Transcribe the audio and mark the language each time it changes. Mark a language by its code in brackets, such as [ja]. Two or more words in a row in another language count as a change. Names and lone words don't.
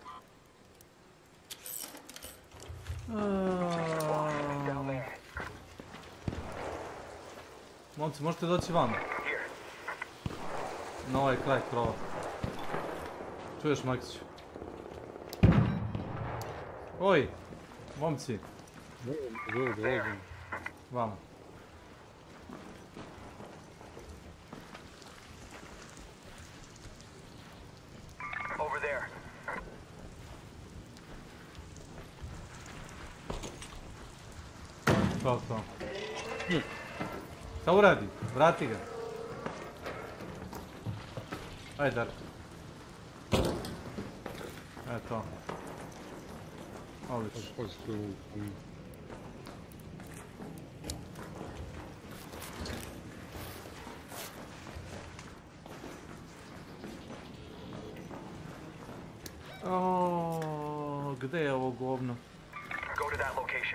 [sr] Momci, možete doći van? Na ovaj kraj krova. Čuješ, Maksiću? Oj, momci. Vamo. [en] Over there. [sr] To. Šta uradi? Vrati ga. Ajde, Darko. Eto. Odlično. Gde je ovo govno? [en] Go to that location.